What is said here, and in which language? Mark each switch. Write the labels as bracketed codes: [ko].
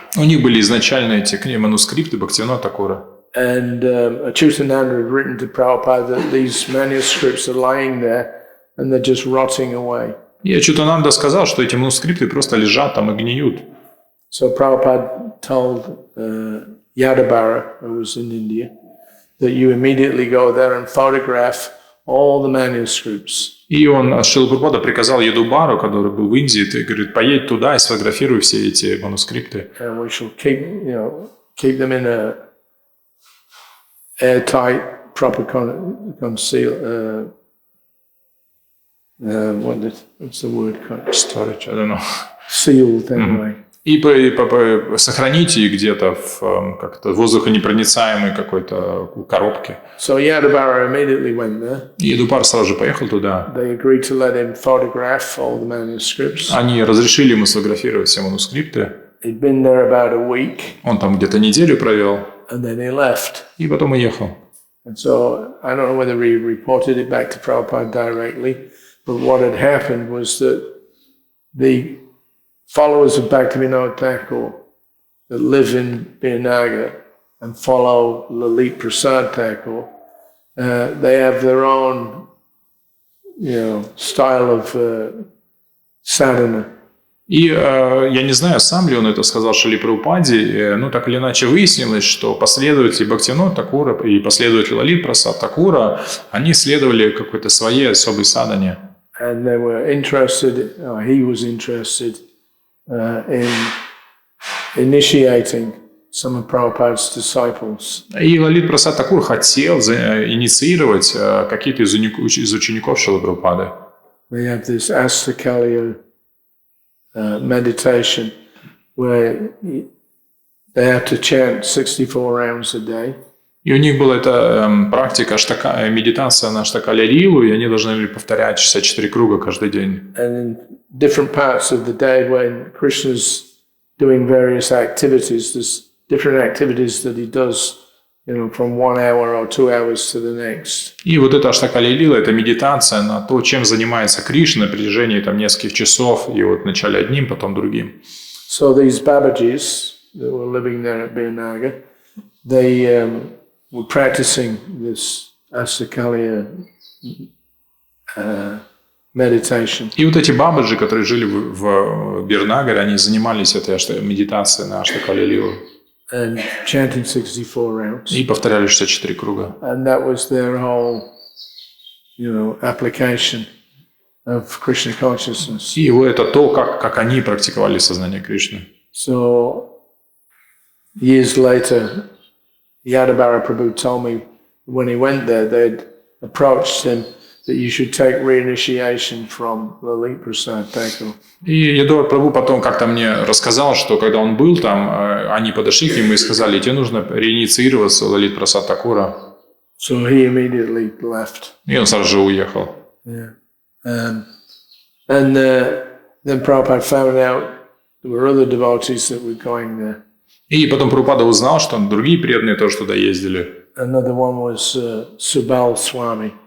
[ru] У них были изначально эти манускрипты Бхактивинода Такура. [en] And Achyutananda had written to Prabhupada that these manuscripts are lying there and they're just rotting away. [ru] И Achyutananda сказал, что эти манускрипты просто лежат там и гниют. [en] So Prabhupada told Yadabara, who was in India, that you immediately go there and photograph all the manuscripts. [ru] И он, Шрила Прабхупада приказал Ядубару, который был в Индии, ты, говорит, поедь туда и сфотографируй все эти манускрипты. [en] And we shall keep them in a airtight, proper conceal. What's the word? Storage, I don't know. Sealed anyway. [ru] И сохраните их где-то в как-то воздухонепроницаемой какой-то коробке. [en] So Yadabara immediately went there. [ru] И Ядубар сразу же поехал туда. [en] They agreed to let him photograph all the manuscripts. [ru] Они разрешили ему сфотографировать все манускрипты. [en] He'd been there about a week. [ru] Он там где-то неделю провел. [en] And then he left. [ru] И потом уехал. [en] And so I don't know whether he reported it back to Prabhupada directly, but what had happened was that the followers of Bhaktivinoda Thakur that live in Birnagar and follow Lalit Prasad Thakur, they have their own, style of sadhana. [ru] И я не знаю, сам ли он это сказал Шриле Прабхупаде, но так или иначе выяснилось, что последователи Бхактивинода Такура и последователи Лалит Прасад Такура, они следовали какой-то своей особой садхане. [en] And they were interested, he was interested in initiating some of Prabhupada's disciples. [ru] И Лалит Прасад Такур хотел инициировать какие-то из учеников Шрилы Прабхупады. [en] They have this Astakaliya meditation where they have to chant 64 rounds a day. [ru] И у них была эта практика, медитация на Аштакалия-лилу, и они должны были повторять 64 круга каждый день. [en] And in different parts of the day when Krishna's doing various activities, there's different activities that he does, from 1 hour or 2 hours to the next. [ru] И вот эта Аштакалия-лила, это медитация на то, чем занимается Кришна на протяжении нескольких часов, и вот вначале одним, потом другим. [en] So these Babajis that were living there at Birnagar, they were practicing this Astakaliya meditation. [ru] И вот эти бабаджи, которые жили в Бирнагаре, они занимались этой медитацией на Аштакалия-лилу. [en] And chanting 64 rounds. [ru] И повторяли 64 круга. [en] And that was their whole, application of Krishna consciousness. [ru] И это то, как они практиковали сознание Кришны. [en] So, years later, Yadabara Prabhu told me when he went there, they'd approached him that you should take reinitiation from Lalit Prasad Thakur. [ru] И Ядуар Прабху потом как-то мне рассказал, что когда он был там, они подошли к нему и сказали, тебе нужно реинициироваться у Лалит Прасад Такура. [en] So he immediately left. [ru] И он сразу же уехал. [en] Yeah. And then Prabhupada found out there were other devotees that were going there. [ru] И потом Прабхупада узнал, что другие преданные тоже туда ездили. [en] Another one was Subal Swami.